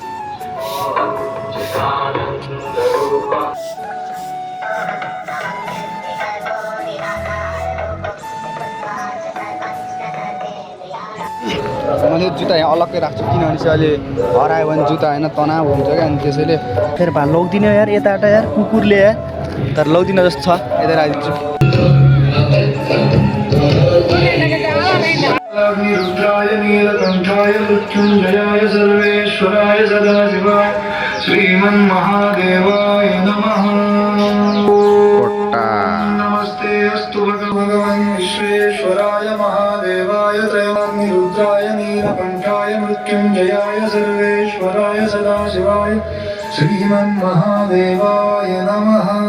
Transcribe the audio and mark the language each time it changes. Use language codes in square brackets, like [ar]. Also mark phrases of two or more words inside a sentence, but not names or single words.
[ne] मैले जुत्ता यहाँ अलग्गै राख्छु किनभने चाहिँ अहिले हरायो भने जुत्ता होइन तनाव हुन्छ क्या। अनि त्यसैले फेरि भा लौदिनँ यार यताबाट यार, कुकुरले यार, तर लौदिनँ जस्तो छ, यता राखिदिन्छु। [sa] रुद्राय नीलकण्ठाय मृत्युञ्जयाय सर्वेश्वराय सदाशिवाय श्रीमन् महादेवाय नमः। नमस्ते अस्तु भगवान् विश्वेश्वराय महादेवाय रुद्राय नीलकण्ठाय मृत्युञ्जयाय सर्वेश्वराय सदाशिवाय श्रीमन् महादेवाय नमः।